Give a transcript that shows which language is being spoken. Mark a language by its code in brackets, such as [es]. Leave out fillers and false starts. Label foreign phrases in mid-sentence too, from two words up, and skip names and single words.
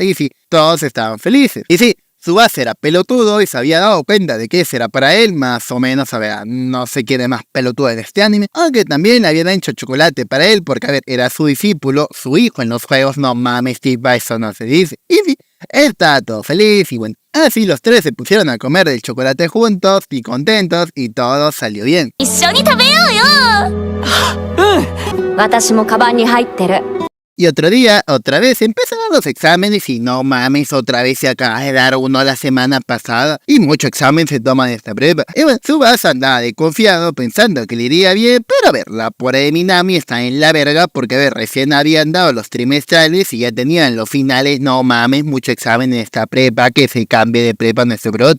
[es] Y sí, todos estaban felices. Y sí, Tsubasa era pelotudo y se había dado cuenta de que ese era para él, más o menos, a ver, no sé quién es más pelotudo en este anime, aunque también le habían hecho chocolate para él porque, a ver, era su discípulo, su hijo en los juegos, no mames, tipo, eso no se dice. Y sí, él estaba todo feliz y bueno, así los tres se pusieron a comer del chocolate juntos y contentos y todo salió bien. [ja] 一緒に食べようよ。私もカバンに入ってる。 [es] Y otro día, otra vez, empezaron los exámenes y no mames, otra vez se acaba de dar uno la semana pasada y mucho examen se toma de esta prueba. Y bueno, Tsubasa andaba desconfiado pensando que le iría bien, pero a ver, la pobre de Minami está en la verga porque a ver, recién habían dado los trimestrales y ya tenían los finales, no mames, mucho examen en esta prepa, que se cambie de prepa nuestro broto.